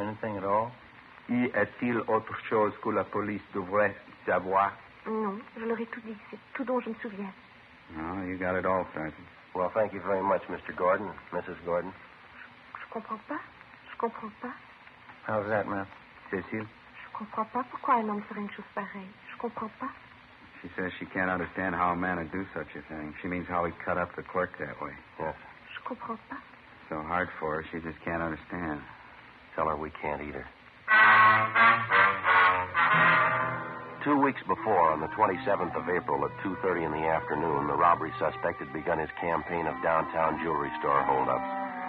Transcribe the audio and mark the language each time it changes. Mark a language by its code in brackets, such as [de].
[en] Anything at all? [fr] Y a-t-il autre chose que la police devrait savoir? Non, je leur ai tout dit. C'est tout dont je me souviens. [en] No, you got it all, Sergeant. Well, thank you very much, Mr. Gordon, Mrs. Gordon. [fr] Je comprends pas. Je comprends pas. [en] How's that, ma'am? Cécile? [fr] Je comprends pas pourquoi un homme ferait une chose pareille. Je comprends pas. [en] She says she can't understand how a man would do such a thing. She means how he cut up the clerk that way. Yes. [fr] Je comprends pas. [en] So hard for her, she just can't understand. Tell her we can't either. 2 weeks before, on the 27th of April at 2:30 in the afternoon, the robbery suspect had begun his campaign of downtown jewelry store holdups.